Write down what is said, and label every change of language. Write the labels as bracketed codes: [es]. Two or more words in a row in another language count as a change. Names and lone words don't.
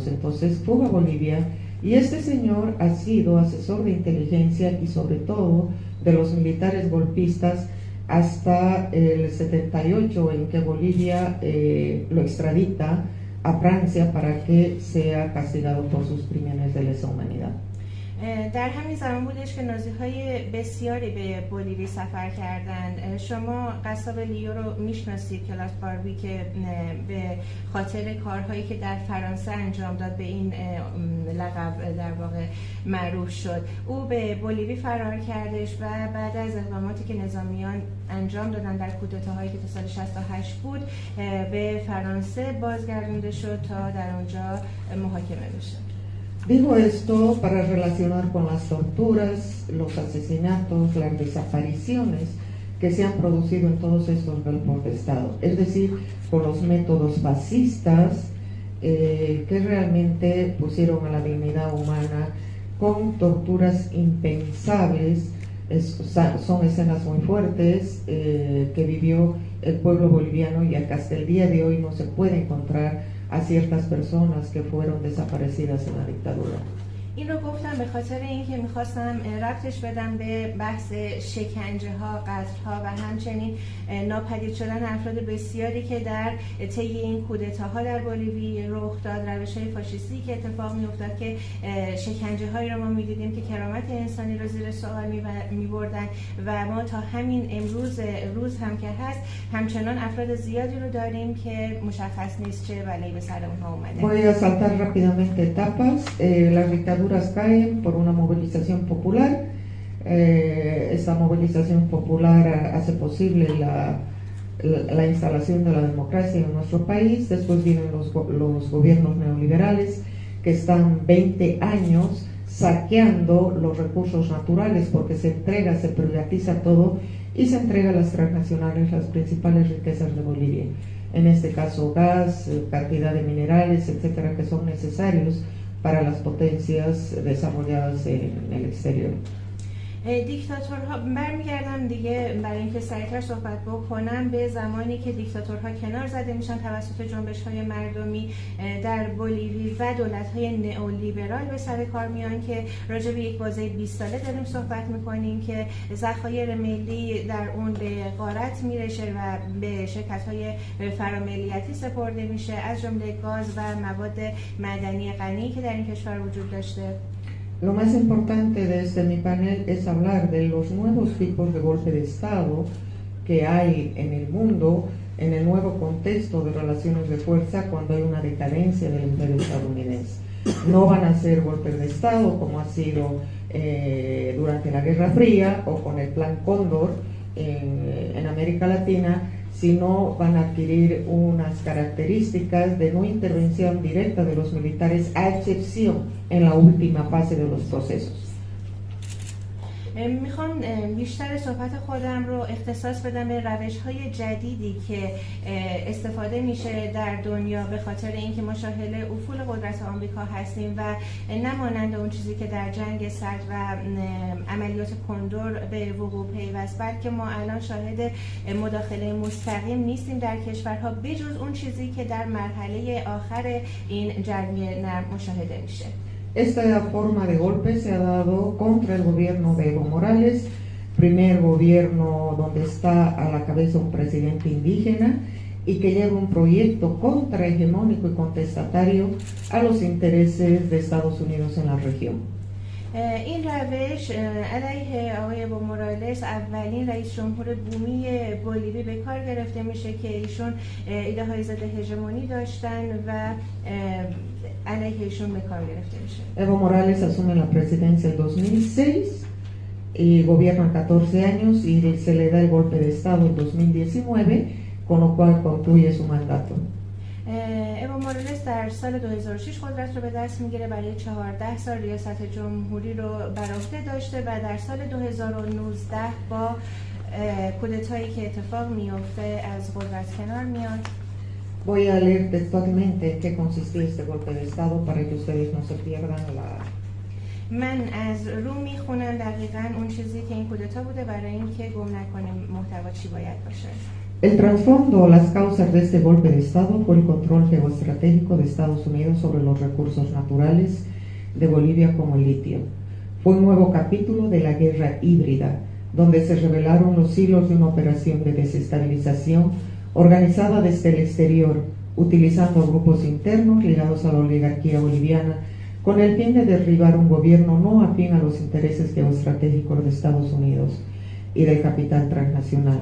[es] Entonces fue a Bolivia, y este señor ha sido asesor de inteligencia y sobre todo de los militares golpistas hasta el 78, en que Bolivia lo extradita a Francia para que sea castigado por sus crímenes de lesa humanidad. [fa] در همین زمان بودش که نازی‌های بسیاری به بولیوی سفر کردند. شما قصاب لیو رو میشناسید، کلاس باربی، که به خاطر کارهایی که در فرانسه انجام داد به این لقب در واقع معروف شد. او به بولیوی فرار کردش و بعد از اقداماتی که نظامیان انجام دادن در کودتاهایی که تا سال 68 بود به فرانسه بازگردونده شد تا در اونجا محاکمه بشه. [es] Digo esto para relacionar con las torturas, los asesinatos, las desapariciones que se han producido en todos estos golpes de Estado, es decir, con los métodos fascistas que realmente pusieron a la dignidad humana con torturas impensables. Son escenas muy fuertes que vivió el pueblo boliviano y que hasta el día de hoy no se puede encontrar a ciertas personas que fueron desaparecidas en la dictadura. [fa] این رو گفتم به خاطر اینکه میخواستم ربطش بدم به بحث شکنجه ها، قتل ها و همچنین ناپدید شدن افراد بسیاری که در طی این کودتاها در بولیوی رخ داد، روش های فاشیستی که اتفاق میافتاد که شکنجه هایی رو ما میدیدیم که کرامت انسانی رو زیر سوال میبردن و ما تا همین روز هم که هست همچنان افراد زیادی رو داریم که مشخص نیست چه بلایی به سر اونها اومده. [es] Voy a saltar rápidamente etapas. Las dictaduras caen por una movilización popular. Esta movilización popular hace posible la instalación de la democracia en nuestro país. Después vienen los gobiernos neoliberales que están 20 años saqueando los recursos naturales porque se privatiza todo y se entrega a las transnacionales las principales riquezas de Bolivia. En este caso gas, cantidad de minerales, etcétera, que son necesarios para las potencias desarrolladas en el exterior. [fa] دیکتاتورها برمیگردم دیگه برای اینکه سریعتر صحبت بکنم به زمانی که دیکتاتورها کنار زده میشن توسط جنبش‌های مردمی در بولیوی و دولت‌های نئولیبرال به سر کار میان که راجع به یک بازه 20 ساله داریم صحبت می‌کنیم که ذخایر ملی در اون به غارت میرسه و به شرکت‌های فراملیتی سپرده میشه، از جمله گاز و مواد معدنی غنی که در این کشور وجود داشته. [es] Lo más importante de mi panel es hablar de los nuevos tipos de golpe de Estado que hay en el mundo, en el nuevo contexto de relaciones de fuerza cuando hay una decadencia del imperio estadounidense. No van a ser golpes de Estado como ha sido durante la Guerra Fría o con el Plan Cóndor en América Latina, sino van a adquirir unas características de no intervención directa de los militares, a excepción en la última fase de los procesos. [fa] میخوام بیشتر صحبت خودم رو اختصاص بدم به روش‌های جدیدی که استفاده میشه در دنیا به خاطر اینکه ما شاهد افول قدرت آمریکا هستیم و نمانند اون چیزی که در جنگ سرد و عملیات کندور به وقوع پیوست، بلکه ما الان شاهد مداخله مستقیم نیستیم در کشورها بجز اون چیزی که در مرحله آخر این جنگ نرم مشاهده میشه. [es] Esta forma de golpe se ha dado contra el gobierno de Evo Morales, primer gobierno donde está a la cabeza un presidente indígena y que lleva un proyecto contrahegemónico y contestatario a los intereses de Estados Unidos en la región. [fa] این روش علیه آقای اوا مورالس، اولین رئیس جمهور بومی بولیوی، به کار گرفته میشه که ایشون ایده های ضد هژمونی داشتن و علیه ایشون به کار گرفته میشه. [es] Evo Morales asume la presidencia en 2006 y gobierna 14 años y se le da el golpe de Estado en 2019, con lo cual concluye su mandato. [fa] اوا مورالس در سال 2006 قدرت رو به دست میگیره، برای 14 سال ریاست جمهوری رو بر عهده داشته و در سال 2019 با کودتایی که اتفاق میفته از قدرت کنار میاد. [es] Voy a leer textualmente en qué consistía este golpe de Estado para que ustedes no se pierdan la... [fa] من از رو میخونم دقیقاً اون چیزی که این کودتا بوده برای اینکه گم نکنیم محتوا چی باید باشه. [es] El trasfondo o las causas de este golpe de Estado fue el control geoestratégico de Estados Unidos sobre los recursos naturales de Bolivia como el litio. Fue un nuevo capítulo de la guerra híbrida, donde se revelaron los hilos de una operación de desestabilización organizada desde el exterior, utilizando grupos internos ligados a la oligarquía boliviana con el fin de derribar un gobierno no afín a los intereses geoestratégicos de Estados Unidos y del capital transnacional.